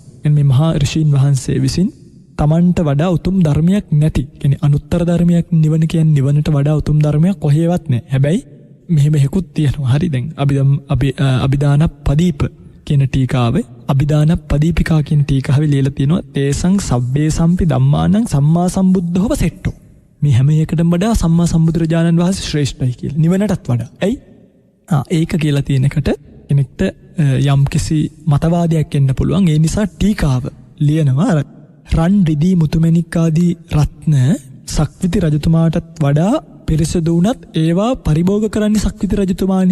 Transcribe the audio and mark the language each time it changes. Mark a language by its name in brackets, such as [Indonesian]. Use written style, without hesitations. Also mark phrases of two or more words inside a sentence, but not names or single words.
[Sinhala] මේ මහා ඍෂීන් වහන්සේ විසින් තමන්ට වඩා උතුම් ධර්මයක් නැති, කියන්නේ අනුත්තර ධර්මයක් නිවන කියන්නේ නිවනට වඩා උතුම් ධර්මයක් කොහෙවත් නැහැ. හැබැයි මෙහෙම හේකුත් තියෙනවා. හරි. දැන් අභිදාන පදීප කියන ටීකාවේ අභිදාන පදීපිකා කියන ටීකාවේ ලියලා තියෙනවා [Pali] තේසං සබ්බේ සම්පි ධම්මානං සම්මා සම්බුද්ධව සෙට්ටෝ. [Sinhala] මේ හැම එකටම වඩා සම්මා සම්බුදුරජාණන් වහන්සේ ශ්‍රේෂ්ඨයි කියලා. නිවනටත් වඩා. ඇයි? ඒක කියලා තියෙන එකට කෙනෙක්ට යම් කිසි මතවාදයක් එන්න පුළුවන්. ඒ නිසා ටීකාව ලියනවා රන් රිදී මුතුමැණික් ආදී රත්න සක්විති රජතුමාටත් වඩා පිරිසිදු වුණත් ඒවා පරිභෝග කරන්නේ සක්විති රජතුමානි.